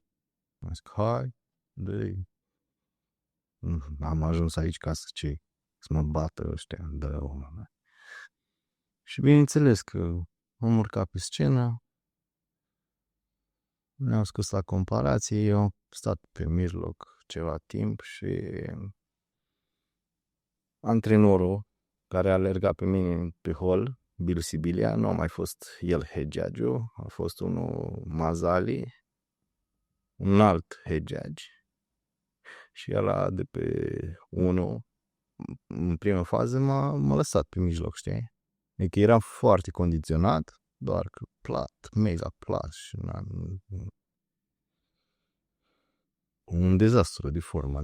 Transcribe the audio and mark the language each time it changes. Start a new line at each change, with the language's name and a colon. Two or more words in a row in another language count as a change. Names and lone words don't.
Romanian: Am zis, hai, am ajuns aici ca să mă bată ăștia, Și bineînțeles că am urcat pe scenă, ne-am scos la comparație, eu am stat pe mijloc ceva timp și antrenorul care a alergat pe mine pe hol, Bill Sibilia, nu a mai fost el
English: head judge-ul,
Romanian: a fost unul Mazali, un alt
English: head judge.
Romanian: Și ăla de pe 1, în prima fază, m-a lăsat pe mijloc, știi? Adică eram foarte condiționat, doar că plat, mega plat și un dezastru de formă.